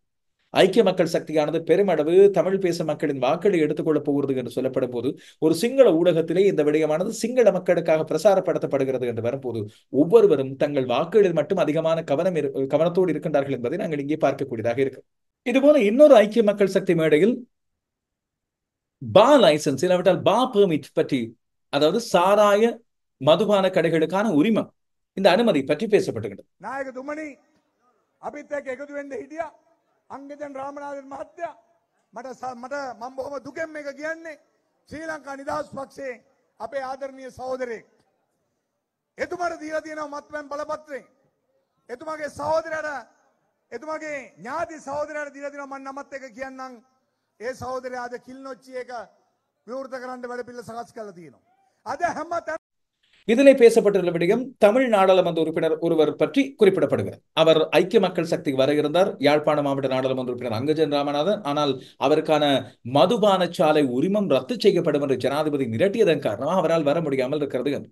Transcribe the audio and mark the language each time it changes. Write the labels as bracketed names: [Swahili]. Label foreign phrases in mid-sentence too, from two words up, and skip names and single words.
[Tamil] ஐக்கிய மக்கள் சக்தியானது பெருமளவு தமிழ் பேசும் மக்களின் வாக்களை எடுத்துக்கொள்ளப் போகிறது என்று சொல்லப்படும் போது ஒரு சிங்கள ஊடகத்திலே இந்த விடயமானது சிங்கள மக்களுக்காக பிரசாரப்படுத்தப்படுகிறது என்று வரும்போது ஒவ்வொருவரும் தங்கள் வாக்குகளில் மட்டும் அதிகமான கவனத்தோடு இருக்கின்றார்கள் என்பதை நாங்கள் இங்கே பார்க்கக்கூடியதாக இருக்கு. இதுபோல இன்னொரு ஐக்கிய மக்கள் சக்தி மேடையில் [English] bar license [Tamil] இல்லாவிட்டால் [English] bar permit [Tamil] பற்றி, அதாவது சாராய மதுபான கடைகளுக்கான உரிமம், இந்த அனுமதி பற்றி பேசப்பட்டுகிறது. [Sinhala] නායක තුමනි අපිත් එක්ක එකතු වෙන්න හිටියා අංගජන් රාමනාഥන් මහත්තයා. මට මම බොහොම දුකෙන් මේක කියන්නේ. ශ්‍රී ලංකා නිදහස් පක්ෂයේ අපේ ආදරණීය සහෝදරයෙක්. එතුමාට දීලා තියෙනවා මත්පැන් බලපත්‍රය. එතුමාගේ සහෝදරයාට එතුමාගේ ඥාති සහෝදරයාට දීලා තියෙනවා මම නමත් එක කියන්නම්. ඒ සහෝදරයා අද කිල්නොච්චි එක විවෘත කරන්න වැඩපිළිවෙල සකස් කරලා තියෙනවා. අද හැම [Tamil] இதிலே பேசப்பட்டுள்ள விடயம் தமிழ் நாடாளுமன்ற உறுப்பினர் ஒருவர் பற்றி குறிப்பிடப்படுகிறார். அவர் ஐக்கிய மக்கள் சக்திக்கு வர இருந்தார், யாழ்ப்பாண மாவட்ட நாடாளுமன்ற உறுப்பினர் அங்கஜன் ராமநாதன். ஆனால் அவருக்கான மதுபான சாலை உரிமம் ரத்து செய்யப்படும் என்று ஜனாதிபதி மிரட்டியதன் காரணமாக அவரால் வர முடியாமல் இருக்கிறது என்று.